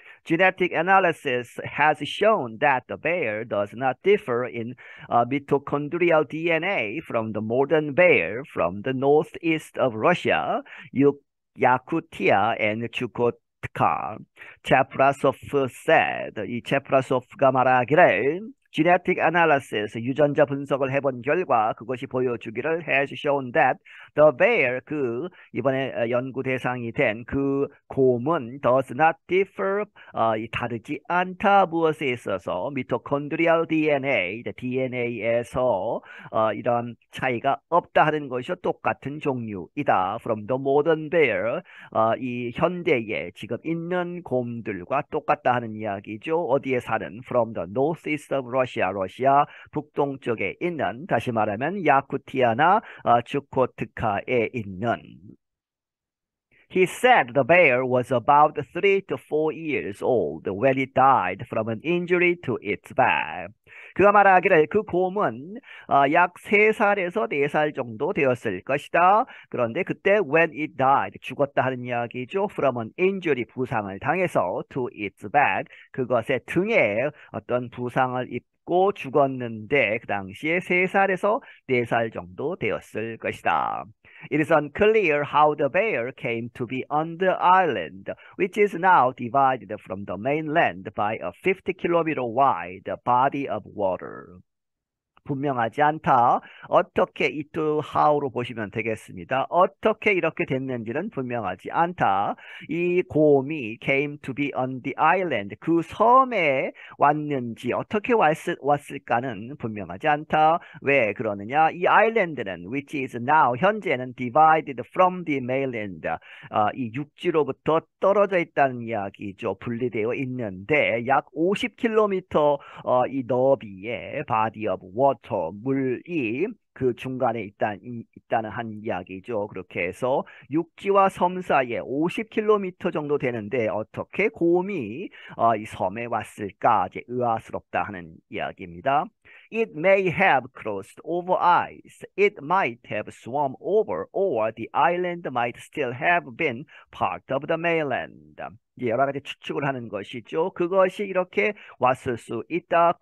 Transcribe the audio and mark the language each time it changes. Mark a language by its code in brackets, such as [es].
[en] Genetic analysis has shown that the bear does not differ in mitochondrial DNA from the modern bear from the northeast of Russia, Yakutia, and Chukotka. Cheprasov said, [ko] 이 체프라소프가 말하기를 [en] genetic analysis, [ko] 유전자 분석을 해본 결과 그것이 보여주기를 [en] has shown that the bear, [ko] 이번에 연구 대상이 된 그 곰은 [en] does not differ, [ko] 다르지 않다 무엇에 있어서 mitochondrial DNA, DNA에서 이런 차이가 없다 하는 것이 똑같은 종류이다. [en] From the modern bear, [ko] 이 현대에 지금 있는 곰들과 똑같다 하는 이야기죠. 어디에 사는? [en] From the northeast of Russia, [ko] 러시아 북동쪽에 있는, 다시 말하면 야쿠티아나 주코트카에 있는. [en] He said the bear was about 3 to 4 years old when it died from an injury to its back. [ko] 그가 말하기를 그 곰은 약 3살에서 4살 정도 되었을 것이다. 그런데 그때 [en] when it died, [ko] 죽었다 하는 이야기죠. [en] From an injury, [ko] 부상을 당해서 [en] to its back, [ko] 그것의 등에 어떤 부상을 입고 죽었는데 그 당시에 3살에서 4살 정도 되었을 것이다. [en] It is unclear how the bear came to be on the island, which is now divided from the mainland by a 50-kilometer wide body of water. [ko] 분명하지 않다. 어떻게 이또 how로 보시면 되겠습니다. 어떻게 이렇게 됐는지는 분명하지 않다. 이 곰이 [en] came to be on the island, [ko] 그 섬에 왔는지 어떻게 왔을까는 분명하지 않다. 왜 그러느냐? 이 아일랜드는 [en] which is now, [ko] 현재는 [en] divided from the mainland, [ko] 이 육지로부터 떨어져 있다는 이야기죠. 분리되어 있는데 약 50km 이 너비의 [en] body of water, [ko] 물이 그 중간에 있다는 한 이야기죠. 그렇게 해서 육지와 섬 사이에 50km 정도 되는데 어떻게 곰이 이 섬에 왔을까? 이제 의아스럽다 하는 이야기입니다. [en] It may have crossed over ice. It might have swum over, or the island might still have been part of the mainland. [ko] 여러 가지 추측을 하는 것이죠. 그것이 이렇게 왔을 수 있다.